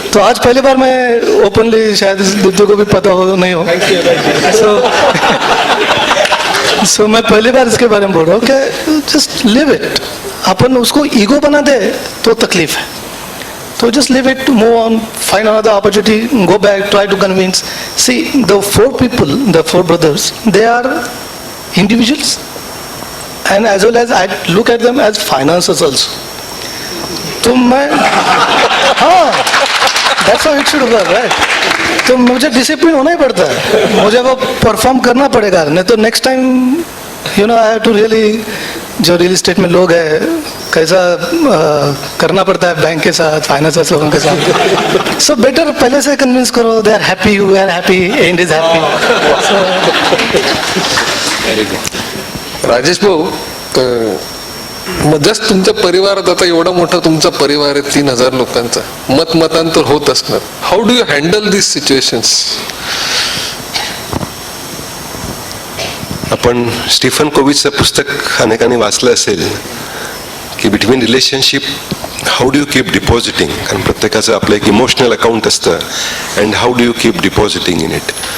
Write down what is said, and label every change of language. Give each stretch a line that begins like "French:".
Hindi: तो आज पहली बार मैं ओपनली, शायद दिव्य को भी पता हो नहीं हो, सो मैं पहली बार इसके बारे में बोल रहा हूँ कि जस्ट लिव इट. अपन उसको ईगो बना दे तो तकलीफ है.
English: तो just leave it, move on, find another opportunity, go back, try to convince. See the 4 people, the 4 brothers, they are individuals, and as well as I look at them as financiers also.
Hindi: तो मैं हाँ,
English: that's how it should work, right?
Hindi: तो मुझे discipline होना ही पड़ता है, मुझे वो परफॉर्म करना पड़ेगा, नहीं तो
English: next time you know I have to really,
Hindi: जो रियल एस्टेट में लोग हैं कैसा करना पड़ता है बैंक के साथ, फाइनेंस लोगों के साथ.
English: so better
Hindi: पहले से
English: Convince करो, they are happy, you are happy, and is happy.
Marathi: Rajesh भाऊ, जस्ट तुमच्या परिवारात आता एवढा मोठा तुमचा परिवार आहे, 3000 लोकांचा, मतांतर होत असणार.
English: How do you handle this situations?
Marathi: आपण स्टीफन कोविचचं पुस्तक अनेकांनी वाचलं असेल की
English: between relationship how do you keep depositing,
Marathi: कारण प्रत्येकाचं आपलं एक इमोशनल अकाउंट असतं,
English: And how do you keep depositing in it.